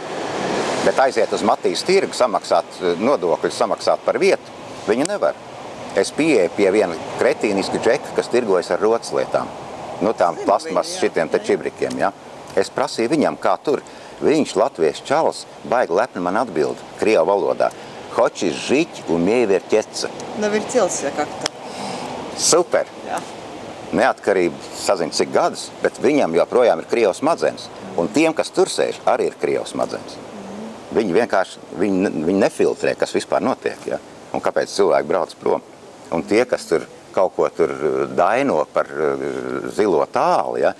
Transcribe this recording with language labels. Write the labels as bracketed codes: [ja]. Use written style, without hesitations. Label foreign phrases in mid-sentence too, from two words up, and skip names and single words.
[lv] Bet aiziet uz Matīs tirgu, samaksāt nodokļus, samaksāt par vietu, viņi nevar. Es pieeju pie viena kretīniska džeka, kas tirgojas ar roclietām. Nu, tām plastmas šitiem te čibrikiem, ja? Es prasīju viņam, kā tur. Viņš, latviešu čalis, baigi lepni man atbild, krievu valodā. [ru] Хочешь жить, умей вертеться. Навертелся как-то. [lv] Super. Jā. Neatkarība sazina cik gadus, bet viņam joprojām ir krievu smadzenes. Un tiem, kas tur sēž, arī ir krievu smadzenes. Viņi vienkārši, viņi nefiltrē, kas vispār notiek, ja? Un kāpēc cilvēki brauc prom. Un tie, kas tur kaut ko tur daino par zilo tāli, ja?